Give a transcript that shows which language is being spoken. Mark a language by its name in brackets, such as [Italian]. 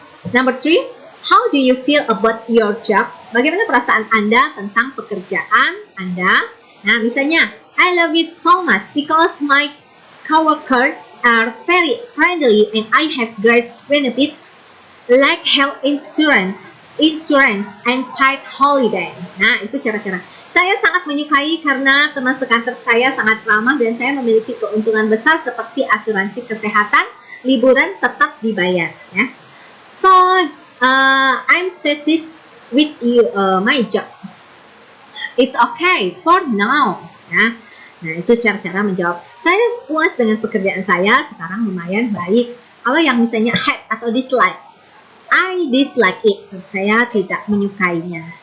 [English] Number 3, how do you feel about your job? [Indonesian] Bagaimana perasaan Anda tentang pekerjaan Anda? [English] Nah, misalnya, I love it so much because my coworkers are very friendly and I have great benefits like health insurance, and paid holiday. [Indonesian] Nah, itu cara-cara. Saya sangat menyukai karena teman sekantor saya sangat ramah dan saya memiliki keuntungan besar seperti asuransi kesehatan, liburan tetap dibayar. Ya. [English] So, I'm satisfied with my job. It's okay for now. [Indonesian] Ya. Nah, itu cara-cara menjawab. Saya puas dengan pekerjaan saya, sekarang lumayan baik. Kalau yang misalnya hate atau dislike, [English] I dislike it. [Indonesian] Saya tidak menyukainya.